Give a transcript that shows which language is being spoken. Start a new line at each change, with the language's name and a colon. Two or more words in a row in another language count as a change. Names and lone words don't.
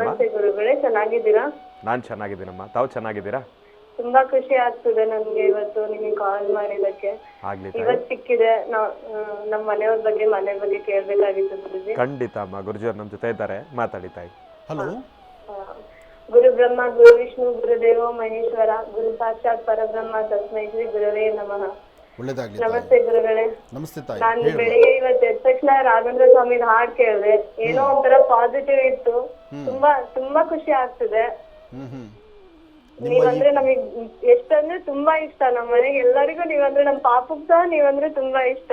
Kannada: ನಮಸ್ತೆ ಗುರುಗಳೇ, ಚೆನ್ನಾಗಿದ್ದೀರಾ? ನಾನು ಚೆನ್ನಾಗಿದ್ದೀನಮ್ಮ, ತಾವು ಚೆನ್ನಾಗಿದ್ದೀರಾ? ತುಂಬಾ ಖುಷಿ ಆಗ್ತದೆ ನನ್ಗೆ ಇವತ್ತು ನಿಮಗೆ ಕಾಲ್ ಮಾಡಿದಕ್ಕೆ. ಆಗ್ಲಿ ಇವತ್ತು ಸಿಕ್ಕಿದೆ. ನಮ್ಮ ಮನೆಯವ್ರ ಬಗ್ಗೆ, ಮನೆ ಬಗ್ಗೆ ಕೇಳ್ಬೇಕಾಗಿತ್ತು ಗುರುಜಿ. ಖಂಡಿತ ಅಮ್ಮ, ಗುರುಜಿಯವ್ರು ನಮ್ಮ ಜೊತೆ ಇದ್ದಾರೆ, ಮಾತಾಡಿ ತಾಯಿ. ಹಲೋ.
Sanskrit: ಗುರು ಬ್ರಹ್ಮ ಗುರು ವಿಷ್ಣು ಗುರುದೇವೋ ಮಹೇಶ್ವರ ಗುರು ಸಾಕ್ಷಾತ್ ಪರಬ್ರಹ್ಮ ತಸ್ಮೈ ಶ್ರೀ ಗುರವೇ ನಮಃ.
Kannada: ಒಳ್ಳೆಯದಾಗಲಿ. ನಮಸ್ತೆ ಗುರುಗಳೇ. ನಮಸ್ತೆ ತಾಯಿ. ನಾನು ಬೆಳಿಗ್ಗೆ ಇವತ್ತು ಎದ್ದ ತಕ್ಷಣ ರಾಘವೇಂದ್ರ ಸ್ವಾಮಿ ಹಾಡ್ ಕೇಳಿದೆ. ಏನೋ ಒಂಥರ ಪಾಸಿಟಿವ್ ಇತ್ತು. ತುಂಬಾ ಖುಷಿ ಆಗ್ತದೆ. ನೀವಂದ್ರೆ ನಮಗ್ ಎಷ್ಟಂದ್ರೆ ತುಂಬಾ ಇಷ್ಟ. ನಮ್ಮ ಮನೆಗೆ ಎಲ್ಲರಿಗೂ ನೀವಂದ್ರೆ, ನಮ್ ಪಾಪಕ್ ಸಹ ನೀವಂದ್ರೆ ತುಂಬಾ ಇಷ್ಟ.